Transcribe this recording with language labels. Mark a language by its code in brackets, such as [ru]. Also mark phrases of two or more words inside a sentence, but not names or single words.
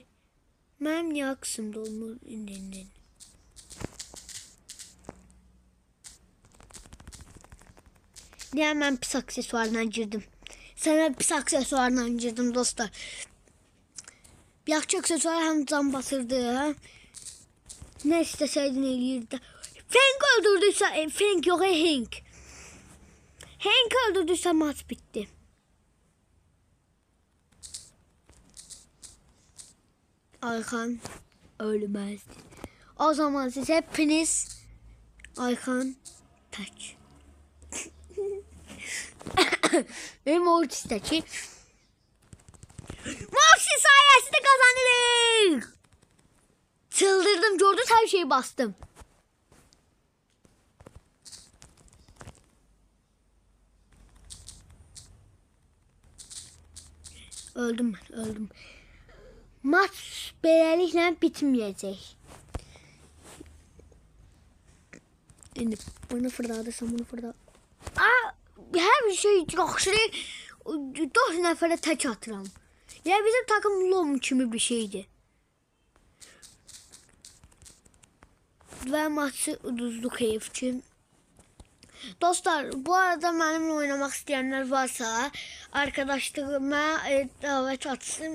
[az] Mənim niyə qısımda olmur indi. Niyə mən pis aksesuarla girdim. Sənə pis aksesuarla girdim dostlar. Bir yaxşı aksesuar həm can basırdı. Həm nə istəsəydin eləyirdi. Frank öldürdüysə, Frank yox Hank. [tr] Hank öldürdüysə maç bitti. [az] Ayxan ölməzdi. [tr] O zaman siz hepiniz Ayxan tək. Ve Mortis'teki Mortis sayesinde kazanırız. Çıldırdım, gördünüz her şeyi bastım. Öldüm ben, öldüm. [az] Maç beləliklə bitməyəcək. İndi bunu fırladırsam, bunu fırladırsam. Her şey yaxşı. 4 nəfərə tək atıram. Ya bizim takım lom kimi bir şeydi. Ve maçı uduzduq heyif ki. [tr] Dostlar, bu arada benimle oynamak isteyenler varsa arkadaşlarıma davet atsın.